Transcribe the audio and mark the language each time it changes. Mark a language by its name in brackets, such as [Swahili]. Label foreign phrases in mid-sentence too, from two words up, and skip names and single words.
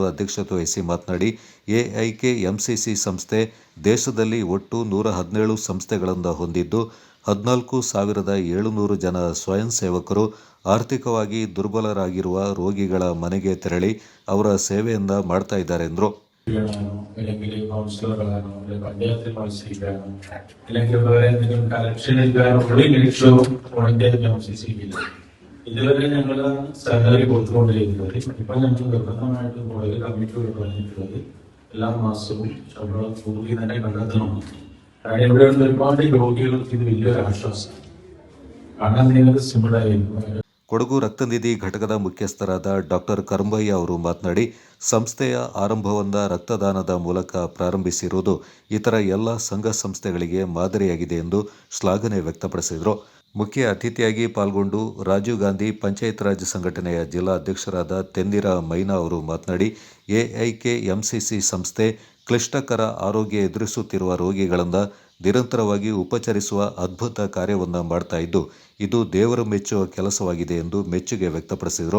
[Kannada] ಅಧ್ಯಕ್ಷತೆ ವಹಿಸಿ ಮಾತನಾಡಿ, ಎಐಕೆಎಂಸಿಸಿ ಸಂಸ್ಥೆ ದೇಶದಲ್ಲಿ ಒಟ್ಟು 117 ಸಂಸ್ಥೆಗಳನ್ನು ಹೊಂದಿದ್ದು 14,700 ಜನ ಸ್ವಯಂ ಸೇವಕರು ಆರ್ಥಿಕವಾಗಿ ದುರ್ಬಲರಾಗಿರುವ ರೋಗಿಗಳ ಮನೆಗೆ ತೆರಳಿ ಅವರ ಸೇವೆಯನ್ನ ಮಾಡ್ತಾ ಇದ್ದಾರೆ ಎಂದರು. [Malayalam] അല്ലെങ്കിൽ കൗൺസിലറുകളാണോ അല്ലെങ്കിൽ പഞ്ചായത്തിൽ മത്സരിക്കാനോ അല്ലെങ്കിൽ വേറെ എന്തെങ്കിലും കലക്ഷനിൽക്കാനോ ഒരു ലക്ഷ്യവും ഇതുവരെ ഞങ്ങൾ സാലറി കൊടുത്തുകൊണ്ടിരിക്കുന്നത്. ഇപ്പൊ ഞങ്ങൾ നിർബന്ധമായിട്ട് [English] college committee [Malayalam] പറഞ്ഞിട്ടുള്ളത് എല്ലാ മാസവും ശമ്പളം കൂടി തന്നെ കണ്ടെത്തണം. കാരണം ഇവിടെയുള്ള ഒരുപാട് രോഗികൾക്ക് ഇത് വലിയൊരു ആശ്വാസം. കാരണം നിങ്ങൾക്ക് സിമ്പിളായിരിക്കും. [Kannada] ಕೊಡಗು ರಕ್ತನಿಧಿ ಘಟಕದ ಮುಖ್ಯಸ್ಥರಾದ ಡಾಕ್ಟರ್ ಕರಂಬಯ್ಯ ಅವರು ಮಾತನಾಡಿ, ಸಂಸ್ಥೆಯ ಆರಂಭವನ್ನು ರಕ್ತದಾನದ ಮೂಲಕ ಪ್ರಾರಂಭಿಸಿರುವುದು ಇತರ ಎಲ್ಲ ಸಂಘ ಸಂಸ್ಥೆಗಳಿಗೆ ಮಾದರಿಯಾಗಿದೆ ಎಂದು ಶ್ಲಾಘನೆ ವ್ಯಕ್ತಪಡಿಸಿದರು. ಮುಖ್ಯ ಅತಿಥಿಯಾಗಿ ಪಾಲ್ಗೊಂಡು ರಾಜೀವ್ ಗಾಂಧಿ ಪಂಚಾಯತ್ ರಾಜ್ ಸಂಘಟನೆಯ ಜಿಲ್ಲಾ ಅಧ್ಯಕ್ಷರಾದ ತೆನ್ನಿರ ಮೈನಾ ಅವರು ಮಾತನಾಡಿ, ಎಐಕೆಎಂಸಿಸಿ ಸಂಸ್ಥೆ ಕ್ಲಿಷ್ಟಕರ ಆರೋಗ್ಯ ಎದುರಿಸುತ್ತಿರುವ ರೋಗಿಗಳನ್ನು ನಿರಂತರವಾಗಿ ಉಪಚರಿಸುವ ಅದ್ಭುತ ಕಾರ್ಯವನ್ನು ಮಾಡ್ತಾ ಇದ್ದು, ಇದು ದೇವರು ಮೆಚ್ಚುವ ಕೆಲಸವಾಗಿದೆ ಎಂದು ಮೆಚ್ಚುಗೆ ವ್ಯಕ್ತಪಡಿಸಿದರು.